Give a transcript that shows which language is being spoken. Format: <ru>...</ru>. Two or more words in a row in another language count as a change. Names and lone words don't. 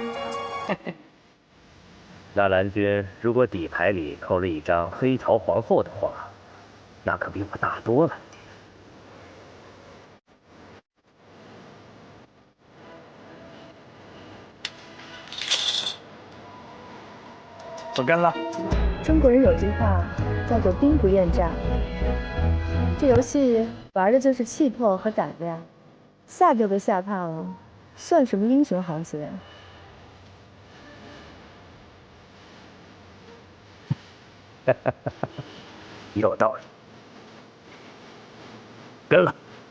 <zh>納蘭君如果底牌裡扣了一張黑桃皇後的話，那可比我大多了。不跟了。中國人有句話叫做兵不厭詐，這遊戲玩的就是氣魄和膽量，嚇就被嚇怕了，算什麼英雄豪傑？有道理，跟了。</zh>